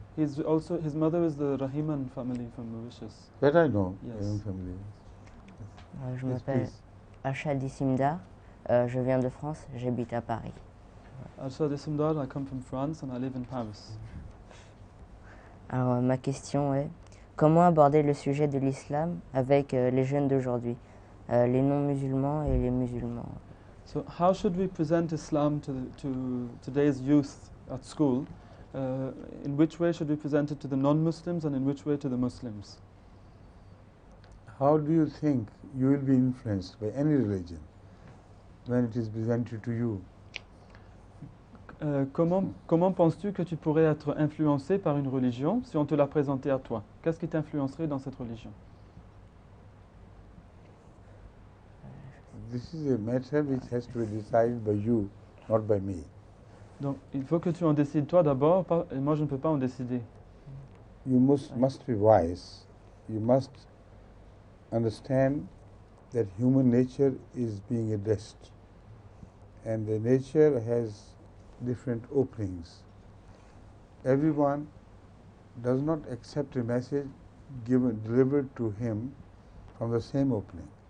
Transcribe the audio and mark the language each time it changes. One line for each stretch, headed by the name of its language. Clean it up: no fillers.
English: His mother is the Rahiman family from Mauritius. That I know. Yes. Rahim family.
French: Je
English: Yes,
French: m'appelle
English: please.
French: Achad Issimdar, je viens de France, j'habite à Paris.
English: Arshad Ismdar, I come from France and I live in Paris.
French: Alors ma question est, comment aborder le sujet de l'islam avec les jeunes d'aujourd'hui, les non-musulmans et les musulmans?
English: So how should we present Islam to today's youth at school? In which way should we present it to the non-Muslims and in which way to the Muslims? How do you think you will be influenced by any religion when it is presented to you?
French: Comment penses-tu que tu pourrais être influencé par une religion si on te l'a présentée à toi? Qu'est-ce qui t'influencerait dans cette religion?
English: This is a matter which has to be decided by you, not by me.
French: Donc, il faut que tu en décides toi d'abord, et moi je ne peux pas en décider.
English: You must be wise. You must understand that human nature is being addressed, and the nature has different openings. Everyone does not accept a message delivered to him from the same opening.